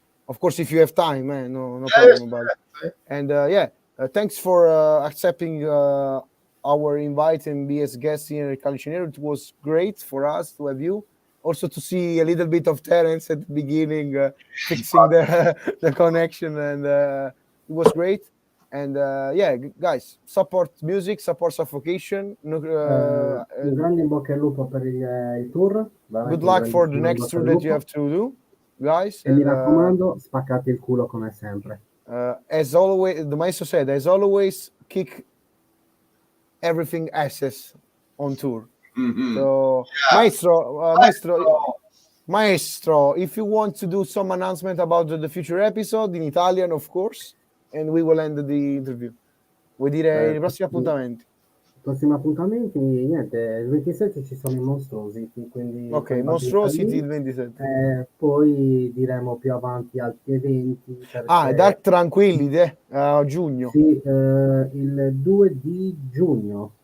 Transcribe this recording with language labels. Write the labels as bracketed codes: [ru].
[en] of course, if you have time, man, no problem about it. And thanks for accepting our invite and be as guest here at Calice Nero. It was great for us to have you. Also to see a little bit of Terence at the beginning, fixing the connection, and it was great. And guys, support music, support Suffocation. [it] Un grande in bocca al lupo per il tour. [en] Good luck for the next tour that you have to do, guys. [it] E mi raccomando, spaccate il culo come sempre. [en] As always, the Maestro said, as always, kick everything asses on tour. Mm-hmm. So, Maestro, if you want to do some announcement about the future episode in Italian, of course, and we will end the interview. [it] Vuoi dire i prossimi appuntamenti? I prossimi appuntamenti, niente, il 27 ci sono i Monstrosity, quindi ok, Monstrosity il 27. Poi diremo più avanti altri eventi. Dark Tranquillity a giugno. Sì, il 2 di giugno.